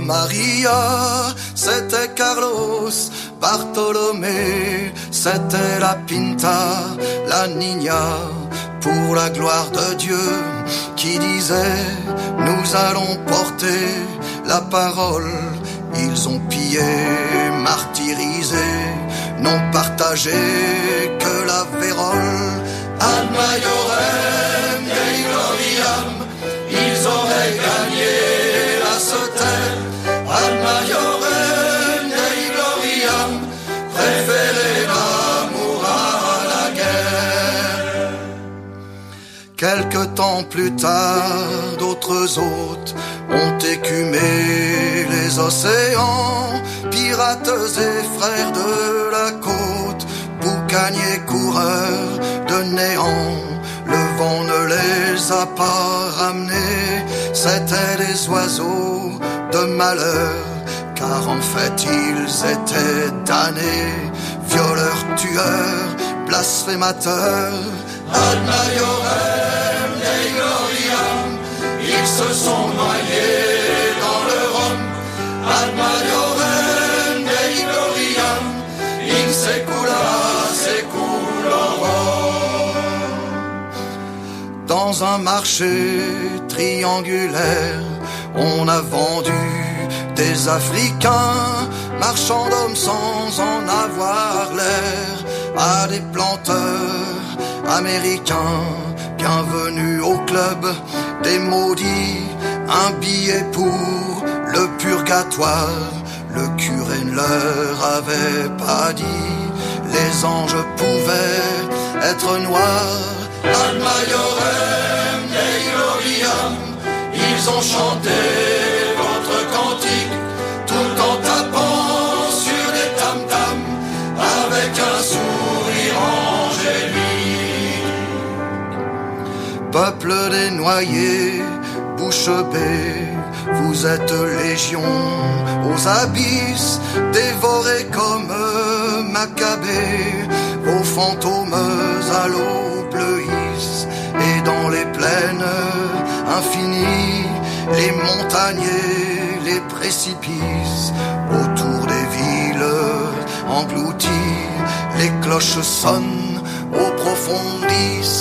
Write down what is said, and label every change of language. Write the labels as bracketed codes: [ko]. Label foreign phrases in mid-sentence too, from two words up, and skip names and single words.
[fr] Maria, c'était Carlos, Bartolomé, c'était la Pinta, la Niña, pour la gloire de Dieu, qui disait, nous allons porter la parole. Ils ont pillé, martyrisé, n'ont partagé que la vérole. [la] Ad maiorem Dei gloriam, [fr] ils auraient gagné la sautelle. [la] Ad maiorem Dei gloriam, [fr] préférez l'amour à la guerre. Quelque temps plus tard, d'autres hôtes ont écumé les océans, pirates et frères de la côte, boucaniers coureurs de néant, le vent ne les a pas ramenés, c'étaient des oiseaux de malheur, car en fait ils étaient damnés, violeurs, tueurs, blasphémateurs. [la] Ad maiorem Dei gloriam, [fr] ils se sont noyés dans le Rhum. [la] Ad maiorem Dei gloriam, in secula seculorum. [fr] Dans un marché triangulaire, on a vendu des Africains, marchands d'hommes sans en avoir l'air, à des planteurs américains Bienvenue au club des maudits, un billet pour le purgatoire. Le curé ne leur avait pas dit, les anges pouvaient être noirs. [la] Ad maiorem Dei gloriam, [fr] ils ont chanté votre cantique, tout en tapant sur des tam-tams, avec un sourire angélique. Peuple des noyés, bouche bée, vous êtes légion aux abysses, dévorés comme Maccabée, vos fantômes à l'eau bleuissent, et dans les plaines infinies, les montagnes, les précipices, autour des villes englouties, les cloches sonnent au profondis.